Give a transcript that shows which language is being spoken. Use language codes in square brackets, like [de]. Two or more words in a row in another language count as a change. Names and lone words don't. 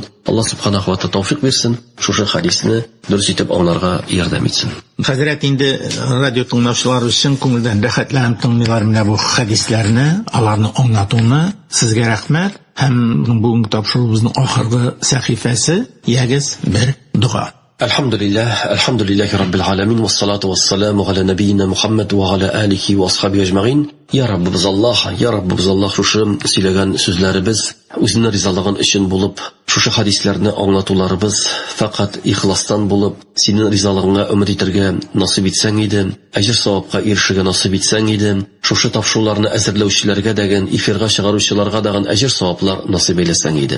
[tt] Аллаһ [ar] سبحانه وتعالى [tt] тәүфыйк бирсен, шушы хадисне дөрес итеп аңларга ярдәм итсен. Хәзрәт, инде радио тыңлаучылар өчен күңелдән рәхәтләнеп тыңлыйлар менә бу хадисләрне, аларны аңлатуны. Сезгә рәхмәт. Һәм бүгенге тапшыруыбызның ахыргы сәхифәсе ягез бер дуа. [ar] الحمد لله رب العالمين والصلاة والسلام على نبينا محمد وعلى آله وأصحابه أجمعين. [tt] Ya Rabbimiz Allah, шушы сөйләгән сүзләребез үзенең ризалыгын өчен булып, шушы хадисләрне аңлатуларыбыз фақат ихластан булып, синең ризалыгыңа өмет итәргә насыйп итсәң иде, әҗр-савапка ирешергә насыйп итсәң иде, шушы тапшыруларны әзерләүчеләргә дәгән, эфирга чыгаручыларга дәгән әҗр-саваплар насыйп әйләсәң иде.